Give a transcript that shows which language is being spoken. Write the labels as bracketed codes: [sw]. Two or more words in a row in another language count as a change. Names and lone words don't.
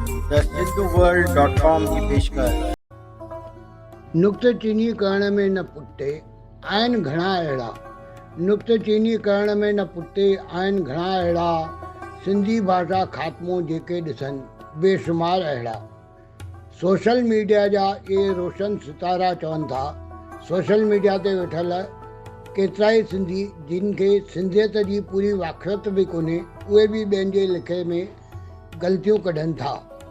[sd] द हिंदू वर्ल्ड डॉट कॉम जी पेशकश। नुक्ते चीनी करण में न पुटे, आहिनि घणा अहिड़ा। नुक्ते चीनी करण में न पुटे, आहिनि घणा अहिड़ा। सिंधी भाषा ख़ात्मो जेके ॾिसनि, बेशुमार अहिड़ा। [en] social media [sd] जा इहे रोशन सितारा चवनि था, [en] social media [sd] ते वेठल केतिरा ई सिंधी, जिन खे सिंधियत जी पूरी वाक़फ़ियत बि कोन्हे, उहे बि ॿियनि जे लिखे में ग़लतियूं कढनि था।